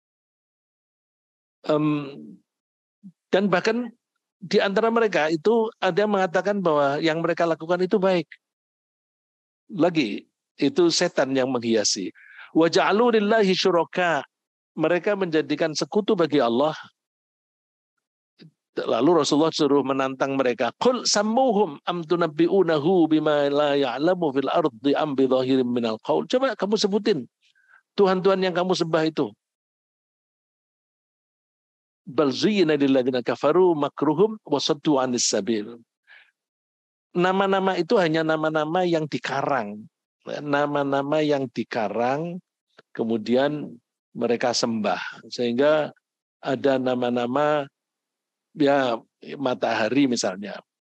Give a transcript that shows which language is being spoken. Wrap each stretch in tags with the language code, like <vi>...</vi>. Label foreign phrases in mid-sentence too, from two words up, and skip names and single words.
<id>Dan bahkan di antara mereka itu ada yang mengatakan bahwa yang mereka lakukan itu baik. Lagi, itu setan yang menghiasi.</id> <ar>وجعلوا لله شركاء.</ar> <id>Mereka menjadikan sekutu bagi Allah. Lalu Rasulullah suruh menantang mereka.</id> <ar>قل سموهم أم تنبئونه بما لا يعلم في الأرض أم بظاهر من القول.</ar> <id>Coba kamu sebutin Tuhan-Tuhan yang kamu sembah itu.</id> <ar>بل زين للذين كفروا مكرهم وصدوا عن السبيل.</ar> <id>Nama-nama itu hanya nama-nama yang dikarang. Nama-nama yang dikarang kemudian mereka sembah. Sehingga ada nama-nama ya matahari misalnya.</id>